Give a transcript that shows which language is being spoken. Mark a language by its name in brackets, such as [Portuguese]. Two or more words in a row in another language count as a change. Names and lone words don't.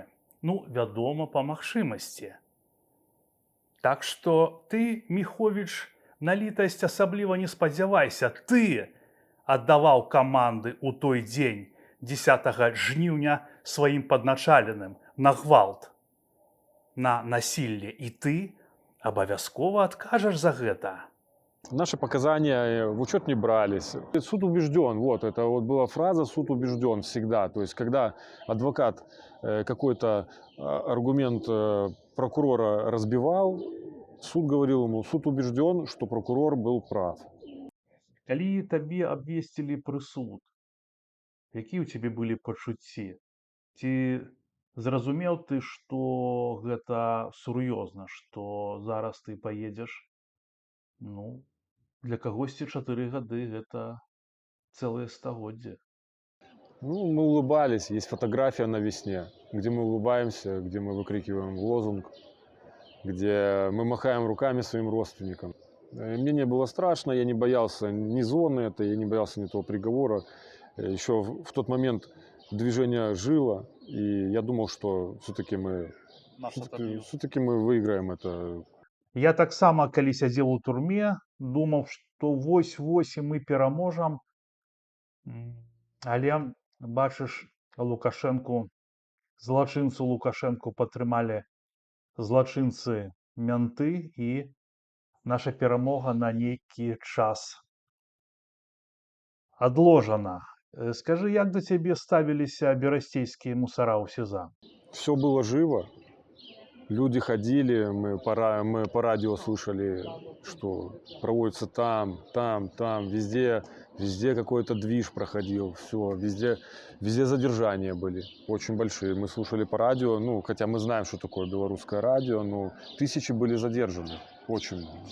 [Belarusian] Ну, вядома, па магчымасці. Так што ты, Міховіч, на літасць асабліва не спадзявайся. Ты аддаваў каманды ў той дзень, 10 жніўня, сваім падначаленым на гвалт, на насілле. І ты абавязкова адкажаш за гэта. [Russian] Наши показания в учет не брались. Суд убежден, вот это вот была фраза «суд убежден» всегда. То есть когда адвокат какой-то аргумент прокурора разбивал, суд говорил ему, суд убежден, что прокурор был прав. [Belarusian] Калі табе абвесцілі прысуд, якія ў цябе былі пачуцці? Ці зразумеў ты, што гэта сур'ёзна, што зараз ты паедзеш? Ну, для кагосьці 4 гады гэта цэлае стагоддзе. Ну, [Russian] мы улыбались, есть фотография на весне, где мы улыбаемся, где мы выкрикиваем лозунг, где мы махаем руками своим родственникам. Мне не было страшно, я не боялся ни зоны этой, я не боялся ни того приговора. Еще в тот момент движение жило, и я думал, что все-таки мы выиграем это. [Belarusian] Я таксама, калі сядзеў у турме, думаў, што вось-вось і мы пераможам. Але, бачыш, злачынцу Лукашэнку падтрымалі злачынцы менты, і наша перамога на нейкі час адложана. Скажы, як да цябе ставіліся берасцейскія мусара ў СІЗА? [Russian] Все было живо. Люди ходили, мы по радио слышали, что проводится там, везде какой-то движ проходил, все, везде задержания были, очень большие. Мы слушали по радио, ну, хотя мы знаем, что такое белорусское радио, но тысячи были задержаны, очень много.